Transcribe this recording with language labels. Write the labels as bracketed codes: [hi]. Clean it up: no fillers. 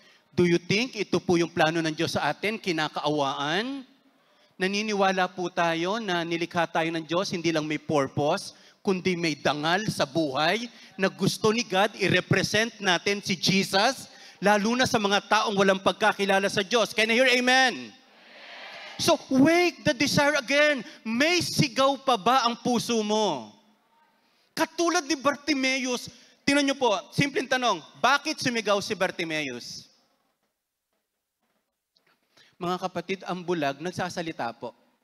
[en] Do you think [tl] ito po yung plano ng Diyos sa atin? Kinakaawaan? Naniniwala po tayo na nilikha tayo ng Diyos, hindi lang may purpose, kundi may dangal sa buhay na gusto ni God i-represent natin si Jesus, lalo na sa mga taong walang pagkakilala sa Diyos. [en] Can I hear amen? So, wake the desire again. [tl] May sigaw pa ba ang puso mo? Katulad ni Bartimaeus, tingnan niyo po, simpleng tanong, bakit sumigaw si Bartimaeus? Mga kapatid, ang bulag, nagsasalita po.